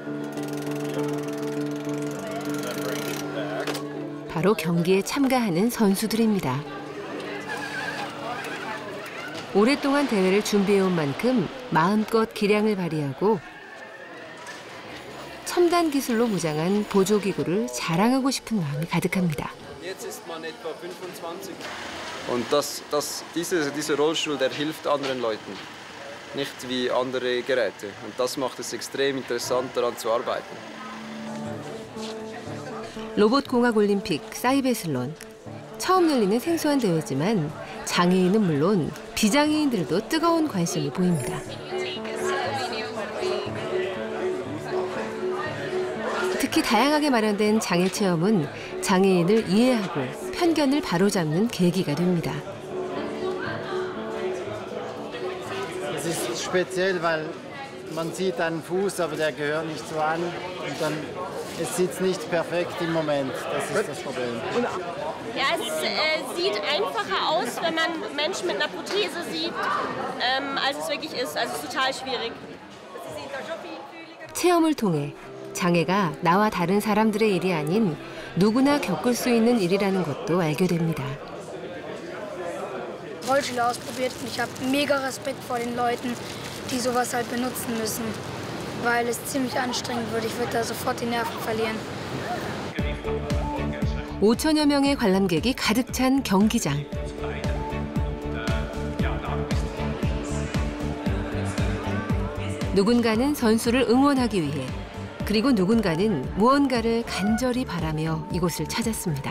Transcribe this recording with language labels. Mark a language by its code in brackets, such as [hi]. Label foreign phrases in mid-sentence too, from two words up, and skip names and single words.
[ko] 바로 경기에 참가하는 선수들입니다. 오랫동안 대회를 준비해온 만큼 마음껏 기량을 발휘하고 첨단 기술로 무장한 보조기구를 자랑하고 싶은 마음이 가득합니다. [de] Und dieser Rollstuhl, der hilft anderen Leuten, nicht wie andere Geräte. Und das macht es extrem interessant, daran zu arbeiten. [ko] 로봇공학 올림픽 사이베슬론. 처음 열리는 생소한 대회지만 장애인은 물론 비장애인들도 뜨거운 관심을 보입니다. 특히 다양하게 마련된 장애 체험은 장애인을 이해하고 편견을 바로잡는 계기가 됩니다. [de] Es ist speziell, weil man sieht einen Fuß, aber der gehört nicht so an und dann es sitzt nicht perfekt im Moment. Das ist das Problem. Ja, es sieht einfacher aus, wenn man Menschen mit einer Prothese sieht, als es wirklich ist. Also es ist total schwierig. [ko] 체험을 통해 장애가 나와 다른 사람들의 일이 아닌 누구나 겪을 수 있는 일이라는 것도 알게 됩니다. [de] Rollstuhl ausprobiert und ich habe mega Respekt vor den Leuten, die sowas halt benutzen müssen, weil es ziemlich anstrengend wird. Ich würde da sofort die Nerven verlieren. [ko] 5천여 명의 관람객이 가득 찬 경기장. 누군가는 선수를 응원하기 위해, 그리고 누군가는 무언가를 간절히 바라며 이곳을 찾았습니다.